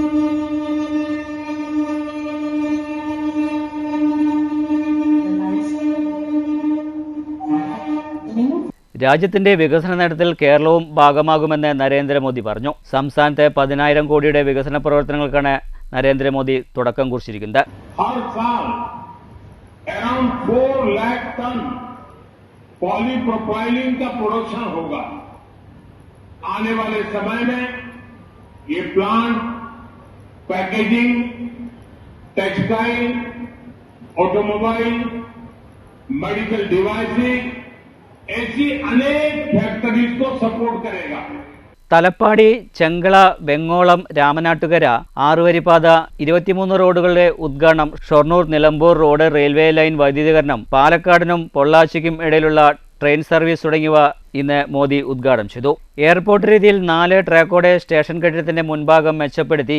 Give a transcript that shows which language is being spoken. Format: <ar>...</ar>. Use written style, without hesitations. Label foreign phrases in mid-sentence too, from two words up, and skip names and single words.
<ml>രാജ്യത്തിന്റെ വികസന നേട്ടത്തിൽ കേരളവും ഭാഗമാകുമെന്ന് നരേന്ദ്രമോദി പറഞ്ഞു. സംസ്ഥാനത്തെ 10,000 കോടിയുടെ വികസന പ്രവർത്തനങ്ങൾക്കാണ് നരേന്ദ്രമോദി തുടക്കം കുറിച്ചിരിക്കുന്നത്.</ml> <hi>हर साल अराउंड 4 लाख टन पॉलीप्रोपाइलिन का प्रोडक्शन होगा. आने वाले समय में ये प्लांट</hi> <en>packaging, textile, automobile, medical devices</en> <hi>ऐसी अनेक फैक्ट्रीज को सपोर्ट करेगा.</hi> <ml>തലപ്പാടി, ചെങ്കള, വെങ്ങോളം, രാമനാട്ടുകര 6 വരിപ്പാത, 23 റോഡുകളുടെ ഉദ്ഘാടനം, ഷൊർണൂർ നിലമ്പൂർ</ml> <en>road railway line</en> <ml>വൈദ്യുതീകരണം, പാലക്കാടിനും പൊള്ളാച്ചിക്കും ഇടയിലുള്ള</ml> <en>train service</en> <ml>തുടങ്ങിയവ ഇന്ന് മോദി ഉദ്ഘാടനം ചെയ്തു. എയർപോർട്ട് രീതിയിൽ 4 ട്രാക്കോടെ സ്റ്റേഷൻ കെട്ടിടത്തിന്റെ മുൻഭാഗം മെച്ചപ്പെടുത്തി.</ml>